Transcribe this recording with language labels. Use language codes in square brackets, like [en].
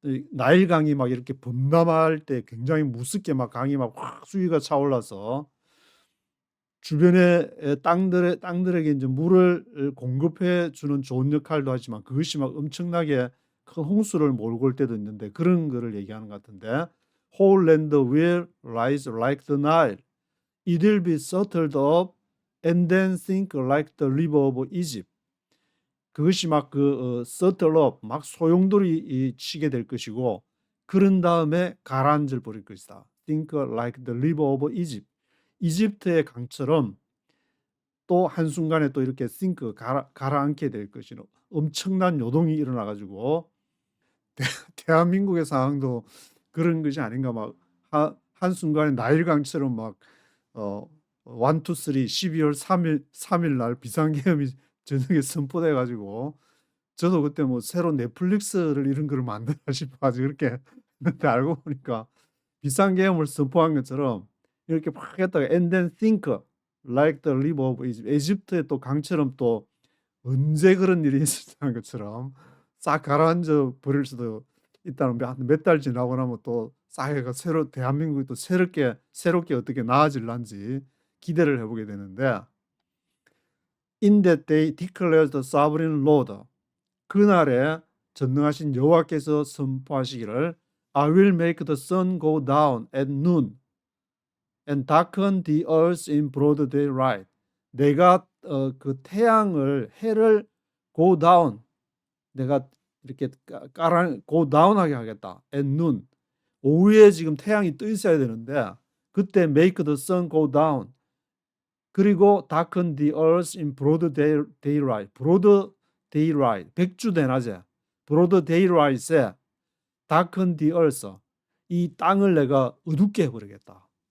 [ko] 나일강이 막 이렇게 범람할 때 굉장히 무섭게 막 강이 막 확 수위가 차올라서 주변의 땅들에게 이제 물을 공급해 주는 좋은 역할도 하지만 그것이 막 엄청나게 큰 홍수를 몰고 올 때도 있는데 그런 거를 얘기하는 것 같은데 [en] whole land will rise like the Nile. It will be settled up and then sink like the river of Egypt. [ko] 그것이 막 [en] settle up, [ko] 막 소용돌이 치게 될 것이고 그런 다음에 가라앉을 버릴 것이다. [en] Sink like the river of Egypt. [ko] 이집트의 강처럼 또 한순간에 또 이렇게 sink, 가라앉게 될 것이는 엄청난 요동이 일어나가지고 대한민국의 상황도 그런 것이 아닌가. 막 한순간에 나일강처럼 막 1, 2, 3, 12월 3일 날 비상계엄이 저녁에 선포돼 가지고 저도 그때 뭐 새로 넷플릭스를 이런 거를 만들어 싶어가지고 그렇게 했는데 알고 보니까 비상계엄을 선포한 것처럼 이렇게 막 했다가 [en] and then think like the river of Egypt. [ko] 에집트의 또 강처럼 또 언제 그런 일이 있었다는 것처럼 싹 가라앉아 버릴 수도 있다는 몇 달 지나고 나면 또 싹 해가 새로 대한민국이 또 새롭게 어떻게 나아질란지 기대를 해보게 되는데 [en] In that day declares the sovereign Lord. [ko] 그날에 전능하신 여호와께서 선포하시기를 [en] I will make the sun go down at noon and darken the earth in broad daylight. [ko] 내가 그 태양을 해를 [en] go down [ko] 내가 이렇게 go down하게 하겠다. [en] at noon [ko] 오후에 지금 태양이 떠 있어야 되는데 그때 [en] make the sun go down 그리고 darken the earth in broad daylight broad daylight [ko] 백주 대낮에 [en] broad daylight에 darken the earth [ko] 이 땅을 내가 어둡게 해버리겠다.